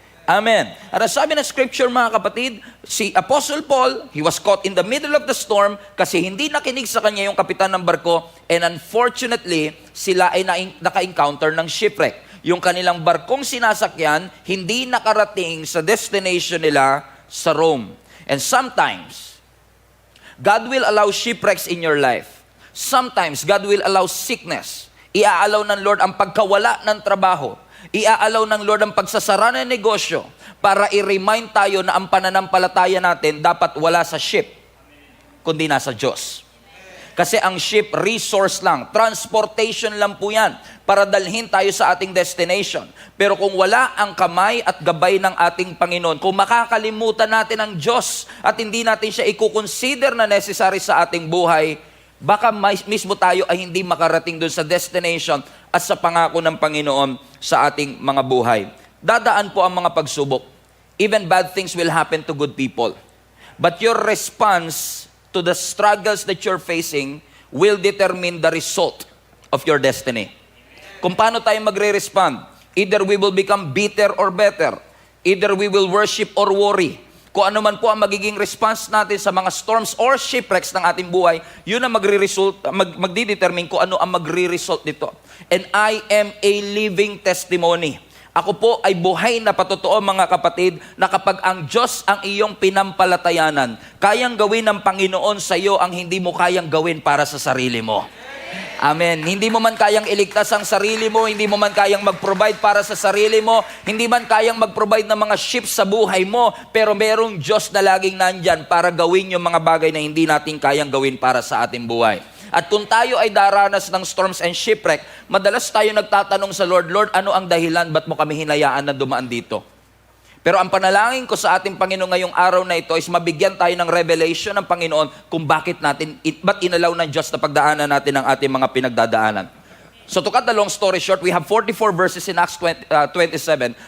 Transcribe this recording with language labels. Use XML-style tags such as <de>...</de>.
<tl>Amen. At ang sabi ng scripture mga kapatid, si Apostle Paul,</tl> <en>he was caught in the middle of the storm</en> <tl>kasi hindi nakinig sa kanya yung kapitan ng barko,</tl> <en>and unfortunately,</en> <tl>sila ay naka-encounter ng shipwreck. Yung kanilang barkong sinasakyan, hindi nakarating sa destination nila sa Rome.</tl> <en>And sometimes, God will allow shipwrecks in your life. Sometimes, God will allow sickness.</en> <tl>Iaalaw ng Lord ang pagkawala ng trabaho. Iaalaw ng Lord ang pagsasara ng negosyo para i-remind tayo na ang pananampalataya natin dapat wala sa ship, kundi nasa Diyos. Kasi ang ship, resource lang, transportation lang po yan para dalhin tayo sa ating destination. Pero kung wala ang kamay at gabay ng ating Panginoon, kung makakalimutan natin ang Diyos at hindi natin siya i-consider na</tl> <en>necessary sa ating buhay,</en> <tl>baka mismo tayo ay hindi makarating doon sa destination at sa pangako ng Panginoon sa ating mga buhay. Dadaan po ang mga pagsubok.</tl> <en>Even bad things will happen to good people. But your response to the struggles that you're facing will determine the result of your destiny.</en> <tl>Kung paano tayo magre-respond,</tl> <en>either we will become bitter or better. Either we will worship or worry.</en> <tl>Kung ano man po ang magiging response natin sa mga storms or shipwrecks ng ating buhay, yun ang magdidetermine kung ano ang magre-result nito.</tl> <en>And I am a living testimony.</en> <tl>Ako po ay buhay na patotoo mga kapatid na kapag ang Diyos ang iyong pinampalatayanan, kayang gawin ng Panginoon sa iyo ang hindi mo kayang gawin para sa sarili mo. Amen. Hindi mo man kayang iligtas ang sarili mo, hindi mo man kayang mag-provide para sa sarili mo, hindi man kayang mag-provide ng mga ships sa buhay mo, pero merong Diyos na laging nandyan para gawin yung mga bagay na hindi natin kayang gawin para sa ating buhay. At kung tayo ay daranas ng storms and shipwreck, madalas tayo nagtatanong sa Lord, Lord, ano ang dahilan? Ba't mo kami hinayaan na dumaan dito? Pero ang panalangin ko sa ating Panginoon ngayong araw na ito</tl> <en>is</en> <tl>mabigyan tayo ng revelation ng Panginoon kung ba't inalaw ng Diyos na pagdaanan natin ang ating mga pinagdadaanan.</tl> <en>So to cut the long story short, we have 44 verses in Acts 27.</en>